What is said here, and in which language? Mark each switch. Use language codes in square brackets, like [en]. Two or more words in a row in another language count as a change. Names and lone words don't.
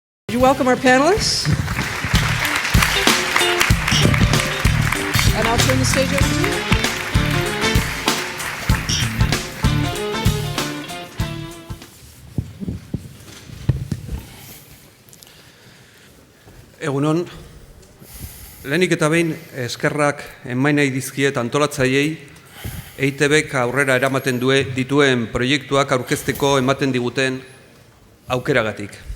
[en] Would you welcome our panelists? And I'll turn the stage over to you. [eu] Egunon, lehenik eta behin eskerrak emain nahi dizkiet antolatzaileei EiTBek aurrera eramaten dituen proiektuak aurkezteko ematen diguten aukeragatik.